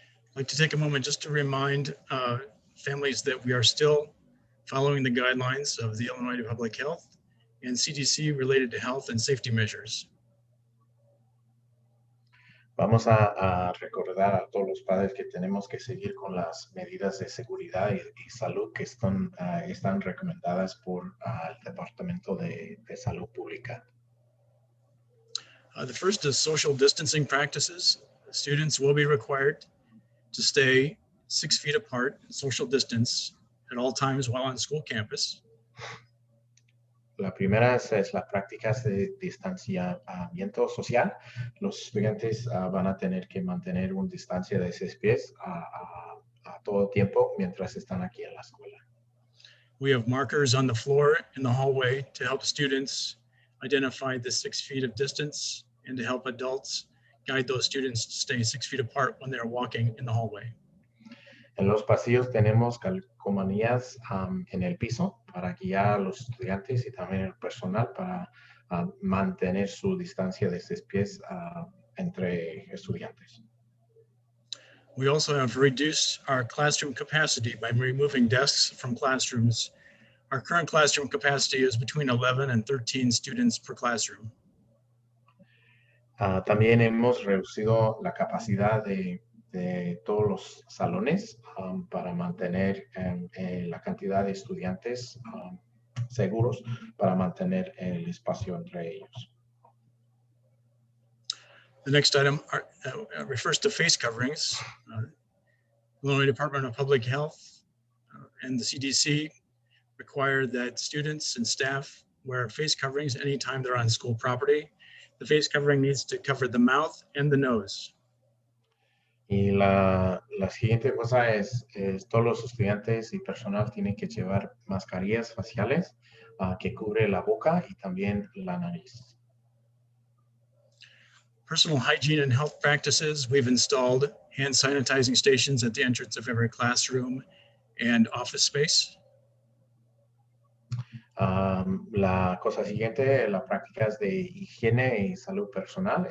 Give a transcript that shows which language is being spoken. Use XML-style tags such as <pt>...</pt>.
<en>I'd like to take a moment just to remind families that we are still following the guidelines of the Illinois Department of Public Health and CDC related to health and safety measures.</en> <es>Vamos a recordar a todos los padres que tenemos que seguir con las medidas de seguridad y salud que están recomendadas por el Departamento de Salud Pública.</es> <en>The first is social distancing practices. Students will be required to stay 6 feet apart, social distance, at all times while on school campus.</en> <es>La primera es las prácticas de distanciamiento social. Los estudiantes van a tener que mantener una distancia de 6 pies a todo tiempo mientras están aquí en la escuela.</es> <en>We have markers on the floor in the hallway to help students identify the 6 feet of distance and to help adults guide those students to stay 6 feet apart when they're walking in the hallway.</en> <es>En los pasillos tenemos calcomanías en el piso para guiar a los estudiantes y también el personal para mantener su distancia de 6 pies entre estudiantes.</es> <en>We also have reduced our classroom capacity by removing desks from classrooms. Our current classroom capacity is between 11 and 13 students per classroom.</en> <es>También hemos reducido la capacidad de todos los salones para mantener la cantidad de estudiantes seguros para mantener el espacio entre ellos.</es> <en>The next item refers to face coverings. Illinois Department of Public Health and the CDC require that students and staff wear face coverings anytime they're on school property. The face covering needs to cover the mouth and the nose.</en> <es>Y la siguiente cosa es todos los estudiantes y personal tienen que llevar mascarillas faciales que cubre la boca y también la nariz.</es> <en>Personal hygiene and health practices, we've installed hand sanitizing stations at the entrance of every classroom and office space.</en> <es>La cosa siguiente, las prácticas de higiene y salud personal.</es>